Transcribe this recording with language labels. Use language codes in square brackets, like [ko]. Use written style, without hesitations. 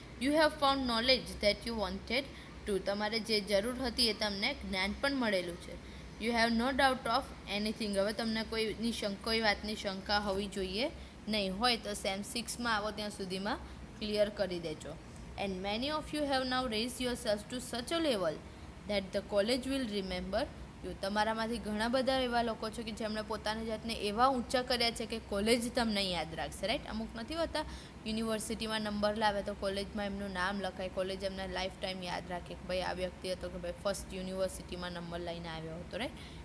[en] You have found knowledge that you wanted to. [gu] તમારે જે જરૂર હતી એ તમને જ્ઞાન પણ મળેલું છે. [en] You have no doubt of anything. [gu] હવે તમને કોઈ વાતની શંકા હોવી જોઈએ નહીં. હોય તો સેમ 6માં આવો ત્યાં સુધીમાં ક્લિયર કરી દેજો. [en] and many of you have now raised yourself to such a level that the college will remember you. [gu] તમારામાંથી ઘણા બધા એવા લોકો છે કે જેમણે પોતાની જાતને એવા ઊંચા કર્યા છે કે કોલેજ તમને યાદ રાખશે, રાઈટ? અમુક નથી હોતા યુનિવર્સિટીમાં નંબર લાવે તો કોલેજમાં એમનું નામ લખાય, કોલેજ એમને લાઈફ ટાઈમ યાદ રાખે કે ભાઈ આ વ્યક્તિ હતો કે ભાઈ ફર્સ્ટ યુનિવર્સિટીમાં નંબર લઈને આવ્યો હતો, રાઈટ?